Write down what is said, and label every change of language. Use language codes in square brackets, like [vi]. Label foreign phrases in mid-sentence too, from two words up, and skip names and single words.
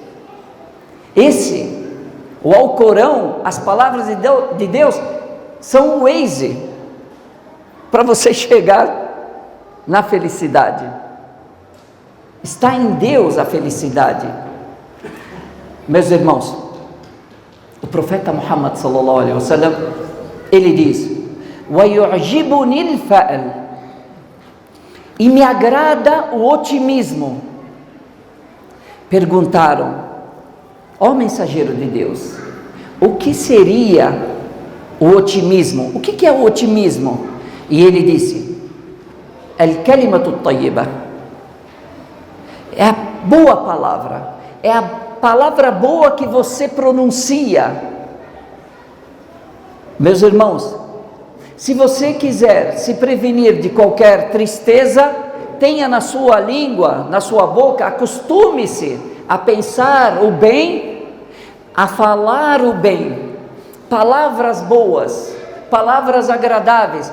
[pt] O Alcorão, as palavras de Deus, são o Waze para você chegar na felicidade. Está em Deus a felicidade. Meus irmãos, o profeta Muhammad [ar] صلى الله عليه وسلم, [pt] ele diz: [ar] وَيُعْجِبُنِي الْفَأْلِ, [pt] e me agrada o otimismo. Perguntaram: ó mensageiro de Deus, o que seria o otimismo? O que é o otimismo? E ele disse: [ar] الكلمة الطيبة, [pt] é a boa palavra, é a palavra boa que você pronuncia. Meus irmãos, se você quiser se prevenir de qualquer tristeza, tenha na sua língua, na sua boca, acostume-se a pensar o bem, a falar o bem, palavras boas, palavras agradáveis.